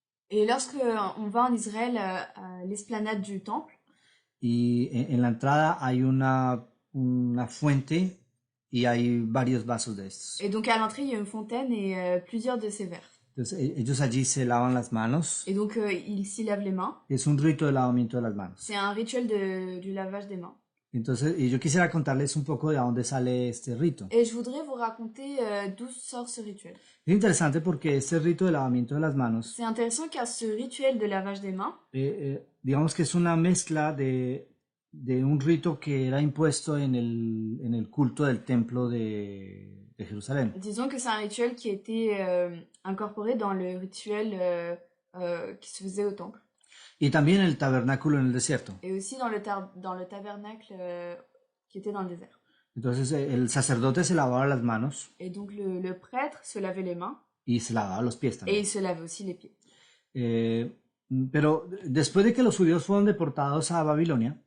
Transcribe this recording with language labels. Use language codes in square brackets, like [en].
[fr] Et lorsque on va en Israël à l'esplanade du temple, [es] y en la entrada hay una fuente y hay varios vasos de estos. [fr] et donc à l'entrée il y a une fontaine et plusieurs de ces verres. [es] Entonces ellos allí se lavan las manos. [fr] Et donc ils s'y lavent les mains. [es] Es un rito de lavamiento de las manos. [fr] C'est un rituel du lavage des mains. [es] Entonces, y yo quisiera contarles un poco de dónde sale este rito. [fr] Et je voudrais vous raconter d'où sort ce rituel. [es] Es interesante porque este rito de lavamiento de las manos, [fr] C'est intéressant car ce rituel de lavage des mains, [es] digamos que es una mezcla de un rito que era impuesto en el culto del templo de Jerusalén. [fr] disons que c'est un rituel qui a été incorporé dans le rituel qui se faisait au temple. [es] Y también el tabernáculo en el desierto. [fr] Et aussi dans le tabernacle qui était dans le désert. [es] Entonces el sacerdote se lavaba las manos [fr] Et donc le prêtre se lavait les mains [es] y se lavaba los pies [fr] et [es] también. [fr] il se lavait aussi les pieds. [es] Pero después de que los judíos fueron deportados a Babilonia,